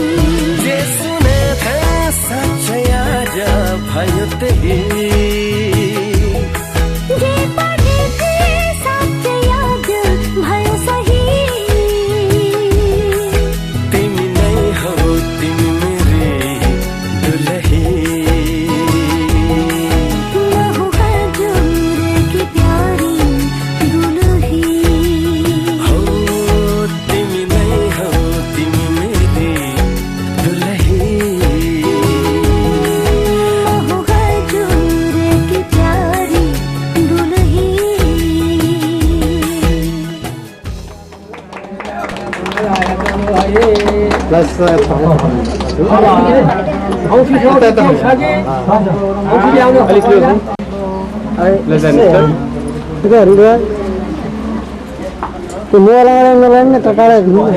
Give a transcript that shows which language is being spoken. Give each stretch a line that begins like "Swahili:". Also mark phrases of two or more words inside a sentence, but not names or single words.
Nepali: जे सुने था साँच्चै आज भयो त्यही जे पढेथे साँच्चै आज भयो सही तिमी नै हौ तिमी मेरी दुलही
Hindi: मैं हूँ हजुर की प्यारी दुलही
Nepali: हो तिमी नै हौ तिमी मेरी दुलही
Hindi: मैं हूँ हजुर की प्यारी दुलही
Nepali: प्लस औँठी एउटा त औँठी ल्याउनु अलिक त्यो मोबाइल न त टाढा ल